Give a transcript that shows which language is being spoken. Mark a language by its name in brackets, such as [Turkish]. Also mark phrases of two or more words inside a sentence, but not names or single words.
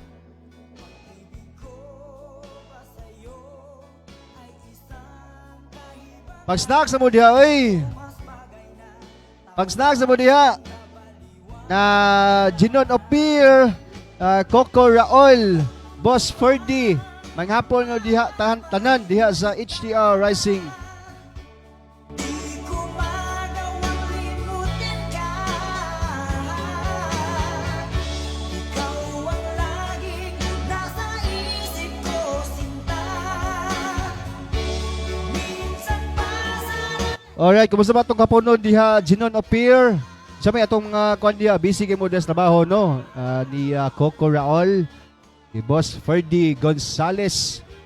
[Filipino] Pag-ibig ko pa sa'yo ay isang kahibangan, [Cebuano] Pag-snack sa mo diha, oy. [Filipino] mas bagay na [Cebuano] Pag-snack sa mo diha. Na Ginon Opir, Coco Raol, Boss Ferdy, manghapon nga diha tanan diha sa HTR Rising. [Filipino] Di ko magawang limutin ka. Ikaw ang laging nasa isip ko, sinta. Minsan pa sana [Cebuano] Alright, kumusta ba itong kapunon diha Ginon Opir? Sa may atong kuan diha, busy kay mo des trabaho no? Ni Coco Raol, ni Boss Ferdy Gonzales.